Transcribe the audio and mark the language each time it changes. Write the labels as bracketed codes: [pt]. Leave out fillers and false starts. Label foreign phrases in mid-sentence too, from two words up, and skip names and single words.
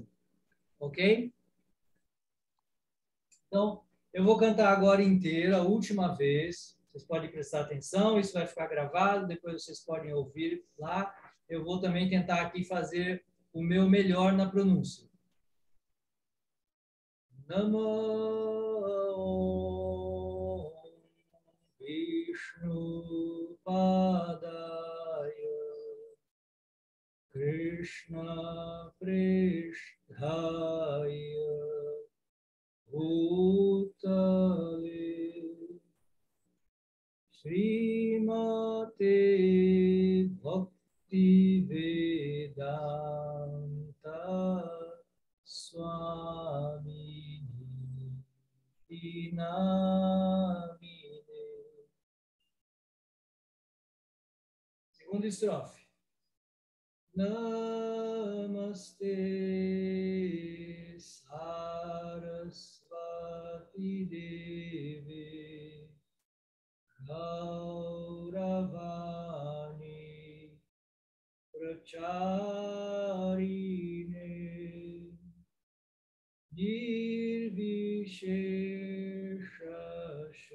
[pt] Ok? Então, eu vou cantar agora inteiro, a última vez. Vocês podem prestar atenção, isso vai ficar gravado, depois vocês podem ouvir lá. Eu vou também tentar aqui fazer o meu melhor na pronúncia. [sa] नमो विष्णु पादाय कृष्ण प्रेष्ठाय भूतले श्रीमते भक्ति वेदान्त स्वामी नामिने. [pt] Segunda estrofe. [sa] नमस्ते सारस्वती देवी गौरवाणी निर्विशेष